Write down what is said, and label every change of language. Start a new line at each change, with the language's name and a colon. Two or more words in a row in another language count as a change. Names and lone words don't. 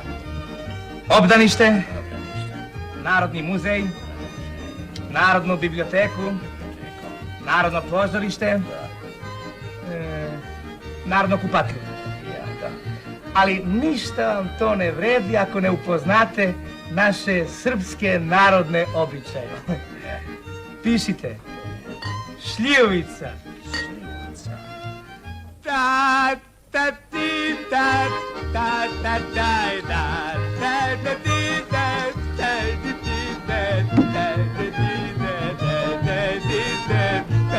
Serbian: Obdanište, Narodni muzej, Narodnu biblioteku, Narodno pozorište, Narodno kupatlju. Ali ništa vam to ne vredi ako ne upoznate naše srpske narodne običaje. Pišite. Šljivovica. Ta ta ti ta ta ta ta ta ta ta ti ta ta ti ta ta ti ta.